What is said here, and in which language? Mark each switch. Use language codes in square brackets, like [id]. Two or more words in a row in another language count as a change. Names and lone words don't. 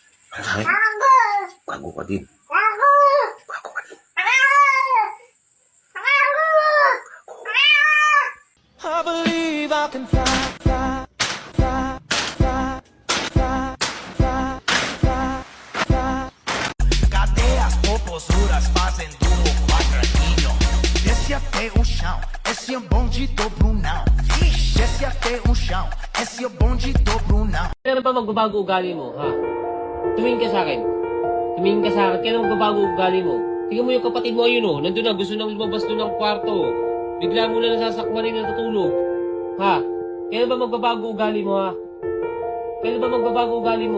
[tl] Ay, gago ka din. Gago ka din. [en] I believe I can fly, fly, fly, fly, fly, fly, fly, fly. [pt] Cadeias, popozuras fazem do quadradinho. Desce até o chão, esse é o bonde do Brunão. Desce até o chão, esse é o bonde do Brunão. [tl] Kailan ba magbabago ugali mo, ha? Tumingin ka sa akin. Tumingin ka sa akin. Kailan magbabago ugali mo? Tingnan mo yung kapatid mo, ayun, oh. Nandun na, gusto nang lumabas doon ng kwarto. Bigla mo na nasasakman rin natutulog. Ha? Kailan ba magbabago ugali mo, ha? Kailan ba magbabago ugali mo?